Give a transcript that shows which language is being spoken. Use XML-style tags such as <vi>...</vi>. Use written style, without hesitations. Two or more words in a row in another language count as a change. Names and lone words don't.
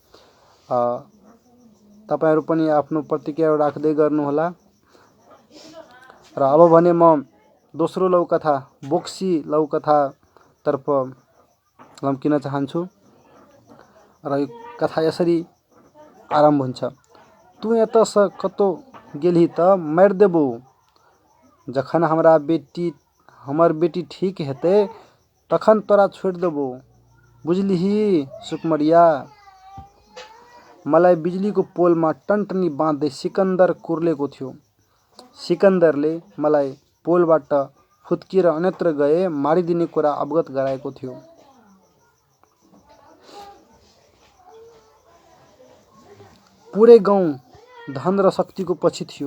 <ne>तपाईहरू पनि आफ्नो प्रतिक्रिया राख्दै गर्नुहोला। र अब भने म दोस्रो लघुकथा बोक्सी लघुकथातर्फ लम्किन चाहन्छु र यो कथा यसरी आरम्भ हुन्छ।</ne> <mai>तू यता स कतो गेलही त मारि देबो, जखन हमर बेटी ठीक हेतै तखन तोरा छोड़ि देबो, बुझलिही सुकुमरिया।</mai> <ne>मलाई बिजुलीको पोलमा टन्टनी बाँध्दै सिकन्दर कुर्लेको थियो। सिकन्दरले मलाई पोलबाट फुत्किएर अन्यत्र गए मारिदिने कुरा अवगत गराएको थियो। पुरै गाउँ धन र शक्तिको पछि थियो।</ne>